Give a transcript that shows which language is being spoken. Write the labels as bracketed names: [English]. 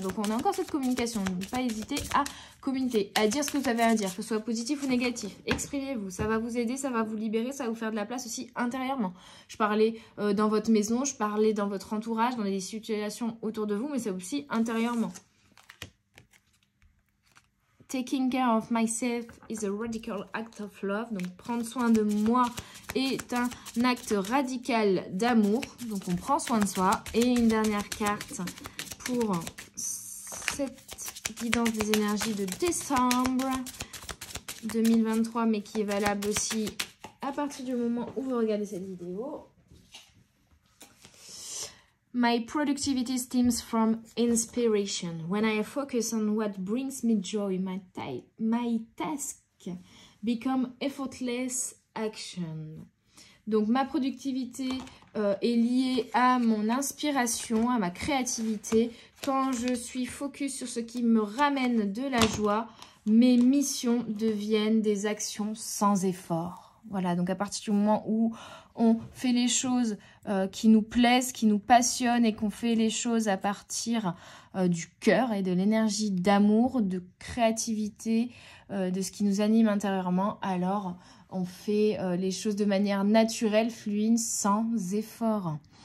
[French] Donc, on a encore cette communication. Donc, pas hésiter à communiquer, à dire ce que vous avez à dire, que ce soit positif ou négatif. Exprimez-vous, ça va vous aider, ça va vous libérer, ça va vous faire de la place aussi intérieurement. Je parlais dans votre maison, je parlais dans votre entourage, dans les situations autour de vous, mais c'est aussi intérieurement. [English] Taking care of myself is a radical act of love. [French] Donc, prendre soin de moi est un acte radical d'amour. Donc, on prend soin de soi. Et une dernière carte pour cette guidance des énergies de décembre 2023, mais qui est valable aussi à partir du moment où vous regardez cette vidéo. [English] My productivity stems from inspiration. When I focus on what brings me joy, my task become effortless action. [French] Donc, ma productivité est liée à mon inspiration, à ma créativité. Quand je suis focus sur ce qui me ramène de la joie, mes missions deviennent des actions sans effort. Voilà, donc à partir du moment où on fait les choses qui nous plaisent, qui nous passionnent et qu'on fait les choses à partir du cœur et de l'énergie d'amour, de créativité, de ce qui nous anime intérieurement, alors on fait les choses de manière naturelle, fluide, sans effort.